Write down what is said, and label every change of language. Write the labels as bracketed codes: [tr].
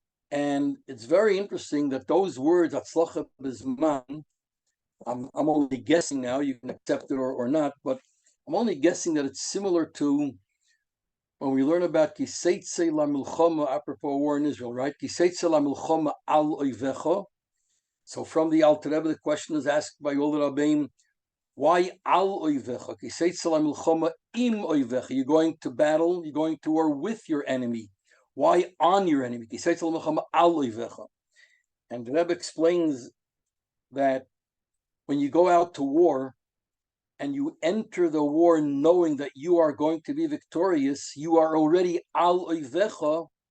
[en] And it's very interesting that those words, Hatzlacha Bazman, I'm only guessing now, you can accept it or not, but I'm only guessing that it's similar to when we learn about [he] Kiseitze la Milchama, [en] apropos war in Israel, right? [he] Kiseitze la Milchama al Oivecha. [en] So from the Alter Rebbe, the question is asked by all the Rabbeim, why al Oivecha? [he] Kiseitze la Milchama im Oivecha. [en] You're going to battle, you're going to war with your enemy. Why on your enemy? [he] Kiseitze la Milchama al Oivecha. [en] And the Rebbe explains that when you go out to war and you enter the war knowing that you are going to be victorious, you are already [he] al oivecha.